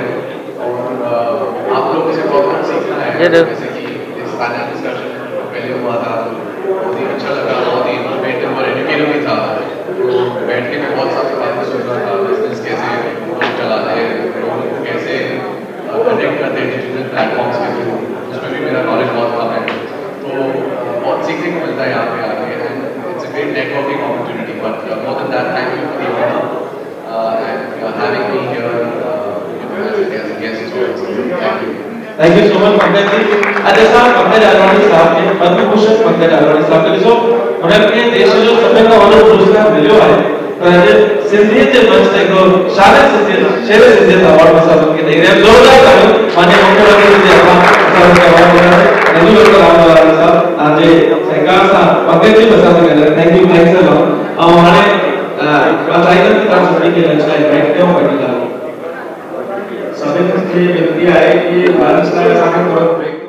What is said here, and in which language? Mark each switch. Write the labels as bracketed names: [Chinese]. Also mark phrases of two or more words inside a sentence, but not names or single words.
[Hindi] और आप लोगों से बहुत कुछ सीखना है, जैसे कि इस [English] panel discussion [Hindi] पहले हुआ था, बहुत ही अच्छा लगा, बहुत ही इनोवेटिव और एजुकेटिव भी था। तो बैठ के मैं बहुत सारी बातें सुन रहा था, बिजनेस कैसे लोग चलाते हैं, लोगों को कैसे कनेक्ट करते हैं [English] digital platforms [Hindi] के थ्रू, उसमें भी मेरा नॉलेज बहुत कम है। तो बहुत सीखने को मिलता है यहाँ पे आके। [English] It's a great networking opportunity, but more than that thank you for having me here as a guest. Thank you so much पंकज जी। [Sindhi] अॼु असां पंकज आडवाणी साहब खे पद्म भूषण पंकज आडवाणी साहब खे ॾिसो, हुनखे देश जो सभिनि खां वॾो पुरस्कार मिलियो आहे, पर अॼु सिंधियत जे मंच ते हिकिड़ो शेर सिंधियत अवार्ड में सभिनि खे ॾेई रहिया आहिनि। ज़ोरदार तालियूं माननीय मुख्यमंत्री जे हथां असां हुनखे अवार्ड ॾियणु रघु डॉक्टर रामलाल साहब तव्हांजे सहकार सां पंकज जी बि असां सां ॻाल्हायो। [English] Thank you, thanks a lot. [Sindhi] ऐं हाणे मां चाहींदुमि कि तव्हां सभिनी खे लंच लाइ इनवाइट कयूं पंहिंजी ॻाल्हि। सभिनि खे विनती आहे कि लंच लाइ असांखे थोरो ब्रेक